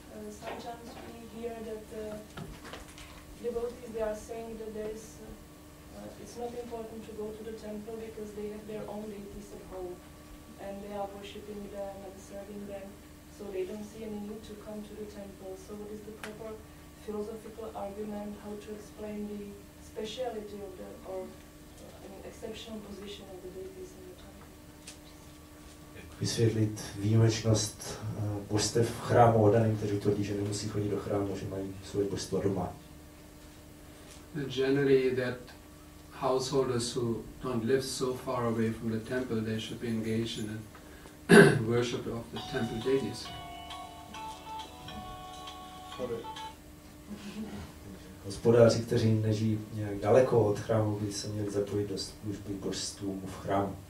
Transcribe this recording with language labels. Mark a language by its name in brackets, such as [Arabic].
[English] Sometimes we hear that devotees, they are saying that there is, it's not important to go to the temple because they have their own deities at home and they are worshipping them and serving them, so they don't see any need to come to the temple. So what is the proper philosophical argument, how to explain the speciality of the, or exceptional position of the deities in the temple? [Czech] Vysvětlit výjimečnost božstev v chrámu oddaným, kteří tvrdí, že nemusí chodit do chrámu, že mají svoje božstva doma. [English] Generally that householders who don't live so far away from the temple, they should be engaged in the worship of the temple deities. [Czech] Hospodáři, kteří nežijí nějak daleko od chrámu, by se měli zapojit do služby božstvům v chrámu.